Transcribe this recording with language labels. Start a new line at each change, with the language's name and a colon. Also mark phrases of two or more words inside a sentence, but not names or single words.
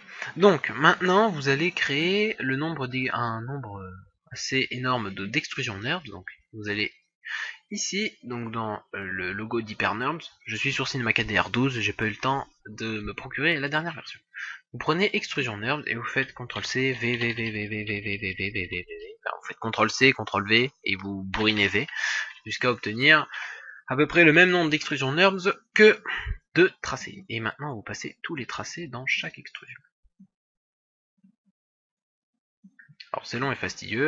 French: Donc maintenant vous allez créer un nombre assez énorme d'extrusion NURBS. Donc vous allez ici, donc dans le logo d'HyperNURBS, je suis sur Cinema 4DR 12, j'ai pas eu le temps de me procurer la dernière version. Vous prenez extrusion NURBS et vous faites CTRL-C, V, V, V, V, V, V, V, V, V, V, V, enfin, vous faites CTRL-C, CTRL-V et vous bourrinez V jusqu'à obtenir à peu près le même nombre d'extrusion NURBS que de tracés. Et maintenant vous passez tous les tracés dans chaque extrusion. Alors c'est long et fastidieux.